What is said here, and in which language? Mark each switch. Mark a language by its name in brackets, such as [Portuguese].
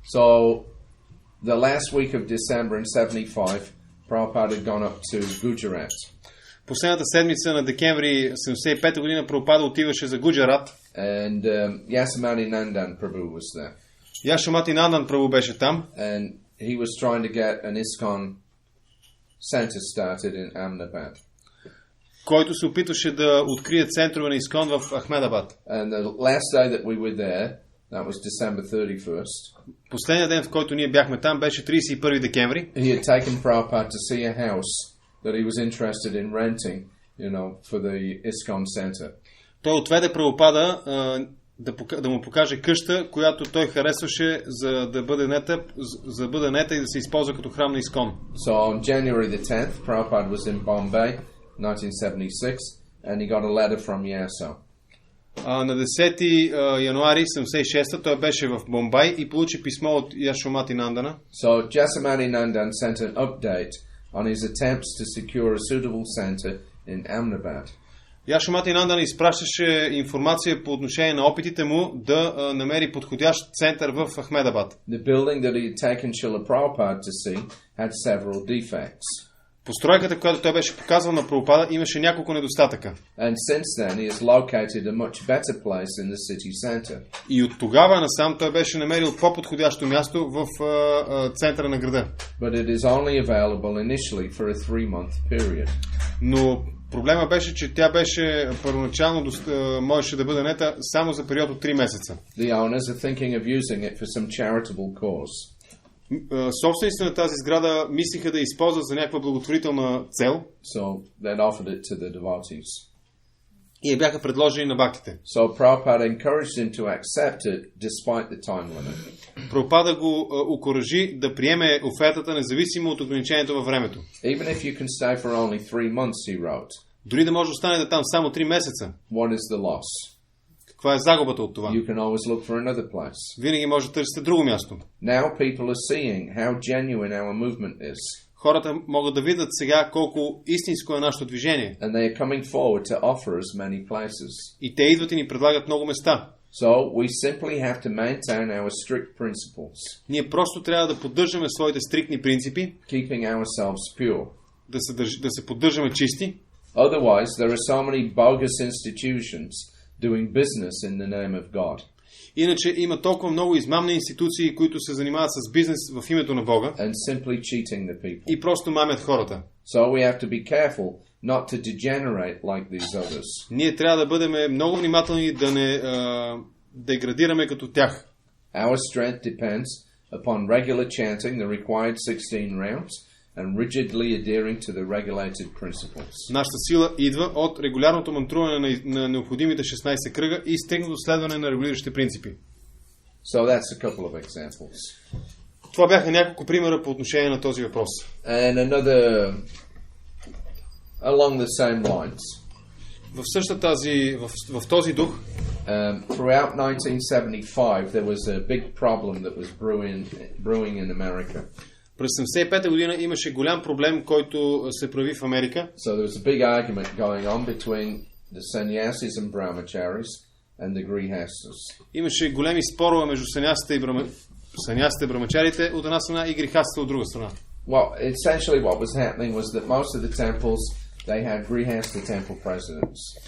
[English] So the last week of December in 75, Prabhupada had gone up to Gujarat. [Bulgarian] Последната седмица на декември 75 година Прабхупада отиваше за Гуджарат. [English] And Yasamati Nandan Prabhu was there. [Bulgarian] Яшамати Нандан Прабху беше там. [English] And he was trying to get an ISKCON center started in Ahmedabad. [Bulgarian] Който се опитваше да открие центрове на ИСКОН в Ахмедабад. [English] And the last day that we were there, that was December 31st. [Bulgarian] Последният ден, в който ние бяхме там, беше 31 декември. [English] He had taken Prabhupada to see a house that he was interested in renting, for the ISKCON center. [Bulgarian] Той отведе Прабхупада да му покаже къща, която той харесваше за да бъде нета и да се използва като храм на Искон. [English] So on January the 10th, Prabhupada was in Bombay, 1976, and he got a letter from Yaso. [Bulgarian] На 10 януари 76 той беше в Бомбай и получи писмо от Яшомати Нандана. [English] So Jasamati Nandan sent an update on his attempts to secure a suitable center in Ahmedabad. [Bulgarian] Яшомати Нандан изпращаше информация по отношение на опитите му да намери подходящ център в Ахмедабад. [English] The building that he had taken Srila Prabhupada to see had several defects. [Bulgarian] Постройката, която той беше показвал на Прабхупада, имаше няколко недостатъка. [English] And since then he has located a much better place in the city center. [Bulgarian] И от тогава насам той беше намерил по-подходящо място в центъра на града. [English] But it is only available initially for a 3-month period. [Bulgarian] Но проблема беше, че тя беше първоначално можеше да бъде нета само за период от 3 месеца. [English] The owners are thinking of using it for some charitable cause. [Bulgarian] Собствениците на тази сграда мислиха да използват за някаква благотворителна цел. [English] So they offered it to the devotees. [Bulgarian] И я бяха предложили на бхактите. [English] So Prabhupada encouraged him to accept it despite the time limit. [Bulgarian] Прабхупада го окуражи да приеме офертата независимо от ограничението във времето. [English] Even if you can stay for only 3 months, he wrote. [Bulgarian] Дори да може да останете там само 3 месеца. [English] What is the loss? [Bulgarian] Каква е загубата от това? [English] You can always look for another place. [Bulgarian] Винаги може да търсите друго място. [English] Now people are seeing how genuine our movement is. [Bulgarian] Хората могат да видят сега колко истинско е нашето движение. [English] And they are coming forward to offer us many places. [Bulgarian] И те идват и ни предлагат много места. [English] So we simply have to maintain our strict principles. [Bulgarian] Ние просто трябва да поддържаме своите стриктни принципи. [English] Keeping ourselves pure. [Bulgarian] Да се поддържаме чисти. [English] Otherwise there are so many bogus institutions doing business in the name of God. [Bulgarian] Иначе има толкова много измамни институции, които се занимават с бизнес в името на Бога. [English] And simply cheating the people. [Bulgarian] И просто мамят хората. [English] So we have to be careful not to degenerate like these others. [Bulgarian] Ние трябва да бъдем много внимателни да не деградираме като тях. [English] Our strength depends upon regular chanting the required 16 rounds and rigidly adhering to the regulated principles. [Bulgarian] Нашата сила идва от регулярното мантруване на необходимите 16 кръга и стегнато следване на регулиращите принципи. [English] So that's a couple of examples. [Bulgarian] Това бяха няколко примера по отношение на този въпрос. [English] And another along the same lines. [Bulgarian] В същата тази в този дух [English] Throughout 1975 there was a big problem that was brewing in America. [Bulgarian] През 1975 година имаше голям проблем, който се прояви в Америка. [English] So there was a big argument going on between the sannyasis and brahmacharis and the grihastas. [Bulgarian] Имаше големи спорове между санясите и брамачарите от една страна и грихастите от друга страна. [English] Well, essentially what was happening was that most of the temples they had grihasta temple presidents.